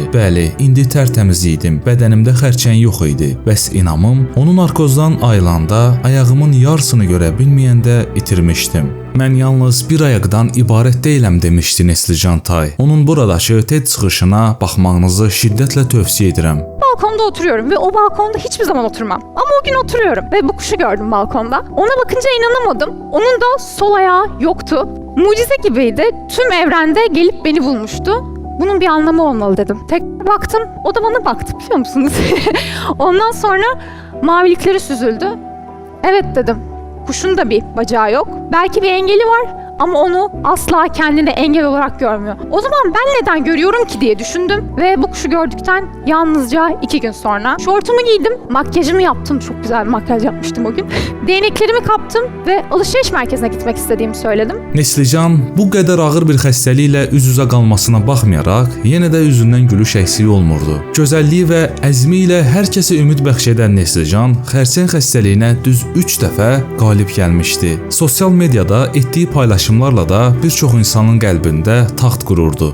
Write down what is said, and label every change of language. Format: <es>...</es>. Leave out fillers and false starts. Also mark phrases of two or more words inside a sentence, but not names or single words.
<az>Bəli, indi tərtəmiz idim. Bədənimdə xərçəng yox idi. Bəs inamım onu narkozdan ayılanda ayağımın yarısını görə bilməyəndə itirmişdim. Mən yalnız bir ayaqdan ibarət deyiləm demişdi Nəslican Tay. Onun buradakı TED çıxışına baxmağınızı şiddətlə tövsiyə edirəm.</az> <tr>Balkonda oturuyorum ve o balkonda hiçbir zaman oturmam. Ama o gün oturuyorum ve bu kuşu gördüm balkonda. Ona bakınca inanamadım. Onun da sol ayağı yoktu. Mucize gibiydi. Tüm evrende gelip beni bulmuştu. Bunun bir anlamı olmalı dedim. Tekrar baktım. O da bana baktı, biliyor musunuz? Ondan sonra mavilikleri süzüldü. Evet dedim. Kuşun da bir bacağı yok. Belki bir engeli var ama onu asla kendine engel olarak görmüyor. O zaman ben neden görüyorum ki diye düşündüm ve bu kuşu gördükten yalnızca 2 gün sonra şortumu giydim, makyajımı yaptım. Çok güzel bir makyaj yapmıştım o gün. Değneklerimi kaptım ve alışveriş merkezine gitmek istediğimi söyledim.</tr> <az>Nəslican bu qədər ağır bir xəstəliklə üz-üzə qalmasına baxmayaraq, yenə də üzündən gülüş əksik olmurdu. Gözəlliyi və əzmi ilə hər kəsə ümid bəxş edən Nəslican xərçəng xəstəliyinə düz 3 dəfə qalib gəlmişdi. Sosial mediada etdiyi paylaşımlarla da bir çox insanın qəlbində taxt qururdu.</az>